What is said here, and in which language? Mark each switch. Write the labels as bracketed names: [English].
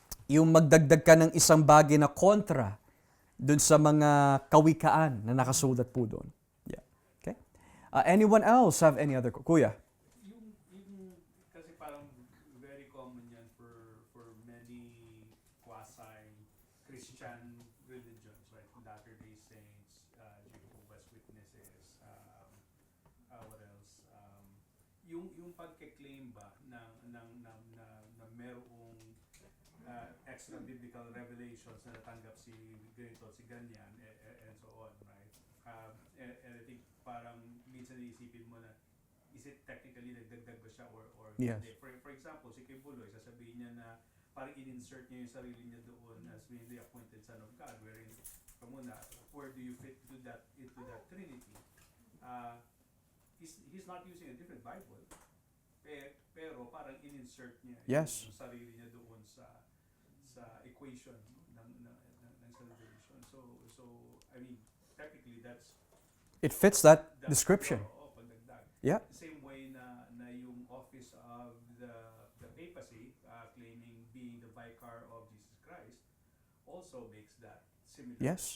[Filipino] Yung magdagdag ka ng isang bagay na kontra doon sa mga kawikaan na nakasulat po doon. [English] Yeah. Okay? Anyone else have any other? [Filipino] Kuya? Yung kasi parang [English] very common yan for many quasi-Christian religions, like Latter-day Saints, Jehovah's Witnesses, what else? [Filipino] Yung pagke-claim ba na merong extra biblical revelations na natanggap si ganito, si ganyan, [English] and so on, right? And I think [Filipino] parang minsan iisipin mo na, [English] is it technically [Filipino] nagdagdag ba siya or [English] Yes. [Filipino] hindi? For example, si Kibuloy, sasabihin niya na parang in-insert niya yung sarili niya doon [English] as being the appointed Son of God, [Filipino] wherein, kamuna, [English] where do you fit into that Trinity? He's not using a different Bible, [Filipino] pero parang in-insert niya [English] Yes. [Filipino] yung sarili niya doon sa equation ng salvation. [English] So I mean, technically that's It fits that description. [Filipino] pagdagdag. [English] Yeah. Same way na yung office of the papacy, claiming being the vicar of Jesus Christ, also makes that similar Yes.